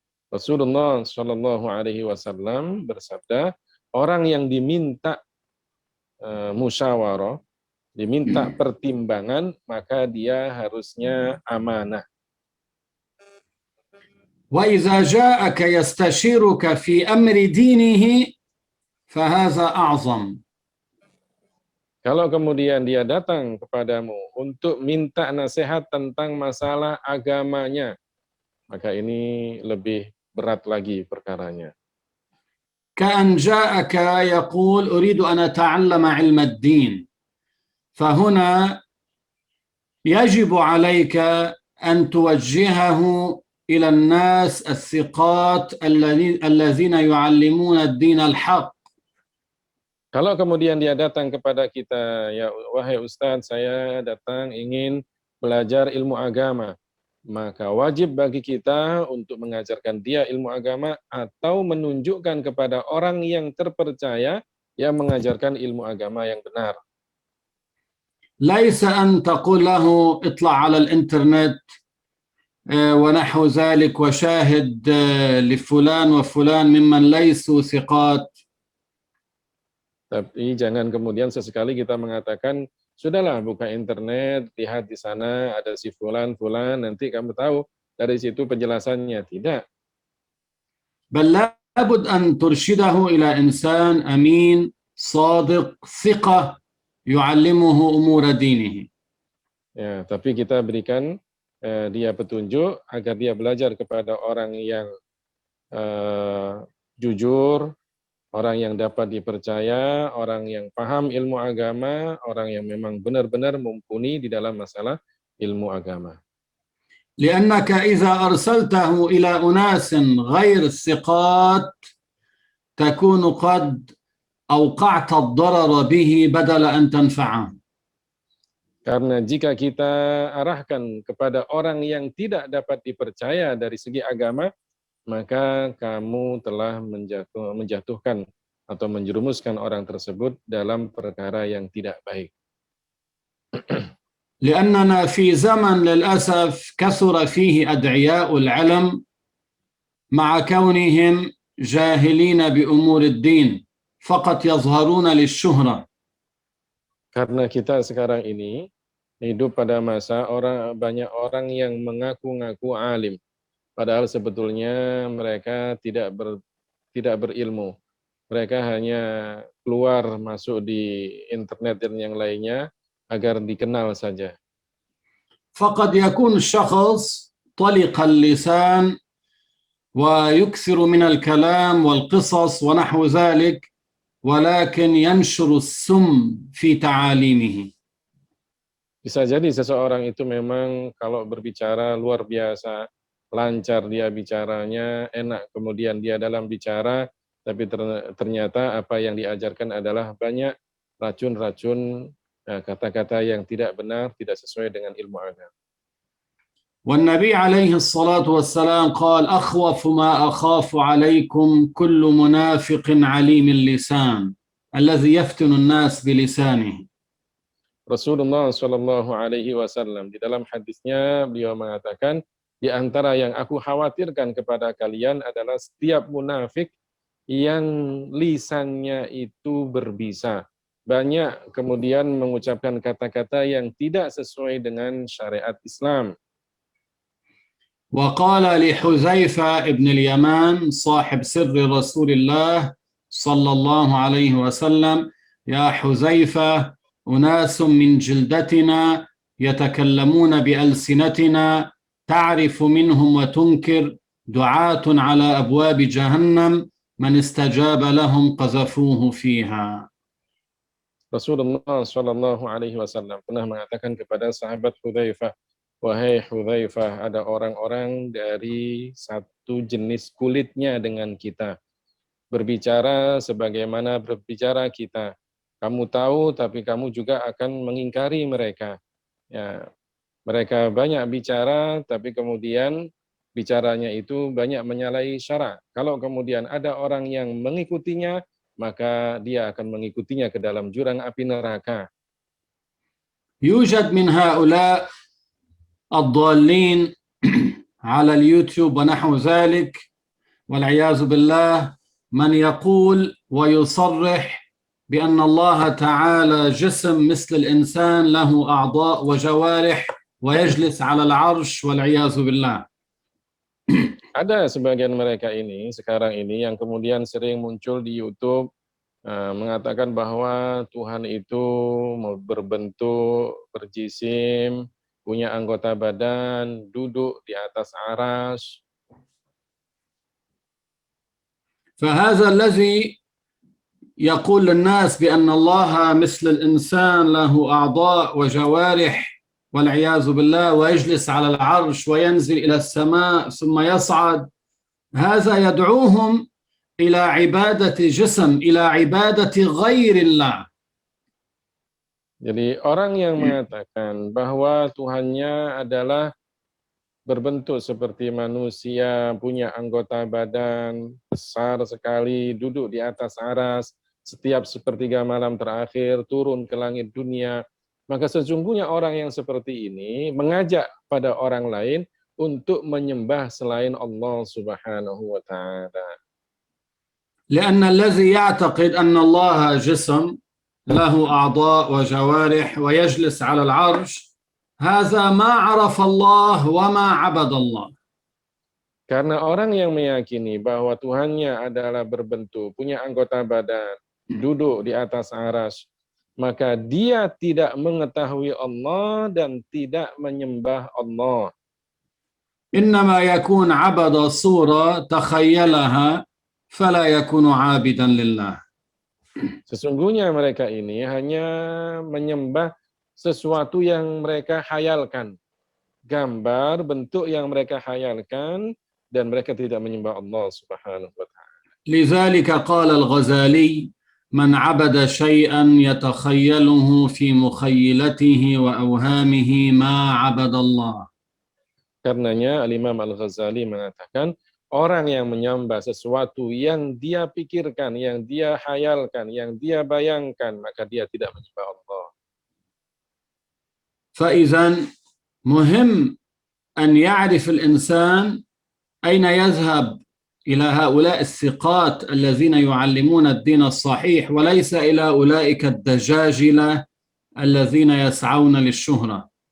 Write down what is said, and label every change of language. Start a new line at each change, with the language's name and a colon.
Indonesian: Rasulullah Shallallahu Alaihi Wasallam bersabda, orang yang diminta musyawarah, diminta pertimbangan, maka dia harusnya amanah.
Arabic: وإذا جاءك يستشيرك في أمر دينه فهذا أعظم.
Indonesian: Kalau kemudian dia datang kepadamu untuk minta nasihat tentang masalah agamanya, maka ini lebih berat lagi perkaranya.
Arabic: كأن جاءك يقول أريد أن أتعلم علم الدين، فهنا يجب عليك أن توجهه إلى الناس الثقات الذين يعلمون الدين الحق.
Indonesian: Kalau kemudian dia datang kepada kita, ya wahai Ustadz, saya datang ingin belajar ilmu agama, maka wajib bagi kita untuk mengajarkan dia ilmu agama atau menunjukkan kepada orang yang terpercaya yang mengajarkan ilmu agama yang benar.
Arabic: ليس أن تقول له اطلع على الإنترنت ونحو ذلك وشاهد لفلان وفلان ممن ليسوا ثقات.
Indonesian: Tapi jangan kemudian sesekali kita mengatakan, sudahlah buka internet, lihat di sana ada si fulan, nanti kamu tahu dari situ penjelasannya. Tidak.
Arabic: بل لابد أن ترشده إلى إنسان أمين صادق ثقة يعلمه أمور دينه.
Indonesian: Ya, tapi kita berikan dia petunjuk agar dia belajar kepada orang yang jujur, orang yang dapat dipercaya, orang yang paham ilmu agama, orang yang memang benar-benar mumpuni di dalam masalah ilmu agama.
Arabic: لأنك إذا أرسلته إلى أناس غير ثقات تكون قد أوقعت الضرر به بدل أن تنفعه.
Indonesian: Karena jika kita arahkan kepada orang yang tidak dapat dipercaya dari segi agama, maka kamu telah menjatuhkan atau menjerumuskan orang tersebut dalam perkara yang tidak baik.
Arabic: لأننا في زمن للأسف كثر فيه أدعياء العلم مع كونهم جاهلين بأمور الدين فقط يظهرون للشهرة.
Indonesian: Karena kita sekarang ini hidup pada masa banyak orang yang mengaku-ngaku alim, padahal sebetulnya mereka tidak berilmu. Mereka hanya keluar masuk di internet dan yang lainnya agar dikenal saja.
Arabic: فقد يكون الشخص طلق اللسان ويكثر من الكلام والقصص ونحو ذلك ولكن ينشر السم في تعاليمه.
Indonesian: Bisa jadi seseorang itu memang kalau berbicara luar biasa, lancar dia bicaranya, enak kemudian dia dalam bicara, tapi ternyata apa yang diajarkan adalah banyak racun-racun, kata-kata yang tidak benar, tidak sesuai dengan ilmu agama.
Arabic: والنبي عليه الصلاة والسلام قال أخوف ما أخاف عليكم كل منافق عليم اللسان الذي يفتن الناس بلسانه.
Indonesian: Rasulullah Shallallahu Alaihi Wasallam di dalam hadisnya beliau mengatakan, di antara yang aku khawatirkan kepada kalian adalah setiap munafik yang lisannya itu berbisa, banyak kemudian mengucapkan kata-kata yang tidak sesuai dengan syariat Islam.
Arabic: وقال لحذيفة ابن اليمان صاحب سر رسول الله صلى الله عليه وسلم يا حذيفة أناس من جلدتنا يتكلمون بألسنتنا تعرف منهم وتنكر دعاة على أبواب جهنم من استجاب لهم قذفوه فيها.
Indonesian: Rasulullah Shallallahu Alaihi Wasallam pernah mengatakan kepada sahabat Hudzaifah, wahai Hudzaifah, ada orang-orang dari satu jenis kulitnya dengan kita, berbicara sebagaimana berbicara kita. Kamu tahu, tapi kamu juga akan mengingkari mereka. Ya, mereka banyak bicara, tapi kemudian bicaranya itu banyak menyalahi syara. Kalau kemudian ada orang yang mengikutinya, maka dia akan mengikutinya ke dalam jurang api neraka.
Arabic: يوجد من هؤلاء الضالين على اليوتيوب ونحو ذلك والعياذ بالله من يقول ويصرح بأن الله تعالى جسم مثل الإنسان له أعضاء وجوارح ويجلس على العرش والعياذ بالله.
Indonesian: Ada sebagian mereka ini sekarang ini yang kemudian sering muncul di YouTube mengatakan bahwa Tuhan itu berbentuk, berjisim, punya anggota badan, duduk di atas arsy.
Arabic: فهذا الذي يقول للناس بأن الله مثل الإنسان له أعضاء وجوارح والعياذ بالله ويجلس على العرش وينزل إلى السماء ثم يصعد، هذا يدعوهم إلى عبادة جسم، إلى عبادة غير الله.
Indonesian: Jadi orang yang mengatakan bahwa Tuhannya adalah berbentuk seperti manusia, punya anggota badan besar sekali, duduk di atas aras, setiap sepertiga malam terakhir turun ke langit dunia, maka sesungguhnya orang yang seperti ini mengajak pada orang lain untuk menyembah selain Allah Subhanahu wa taala.
Arabic: لأن الذي يعتقد أن الله جسم له أعضاء وجوارح ويجلس على العرش هذا ما عرف الله وما عبد الله.
Indonesian: Karena orang yang meyakini bahwa Tuhannya adalah berbentuk, punya anggota badan, duduk di atas arsy, maka dia tidak mengetahui Allah dan tidak menyembah Allah.
Arabic: إنما يكون عبد صورة تخيلها فلا يكون عابدا لله.
Indonesian: Sesungguhnya mereka ini hanya menyembah sesuatu yang mereka hayalkan, gambar, bentuk yang mereka hayalkan, dan mereka tidak menyembah Allah Subhanahu wa taala.
Arabic: لذلك قال الغزالي من عبد شيئا يتخيله في مخيلته وأوهامه ما عبد الله.
Indonesian: Karenanya Al-Imam Al-Ghazali mengatakan, orang yang menyembah sesuatu yang dia pikirkan, yang dia hayalkan, yang dia bayangkan, maka dia tidak menyembah Allah.
Arabic: فإذا مهم أن يعرف الإنسان أين يذهب إلى هؤلاء الثقات الذين يعلمون الدين الصحيح وليس إلى أولئك الدجاجلة الذين يسعون للشهرة.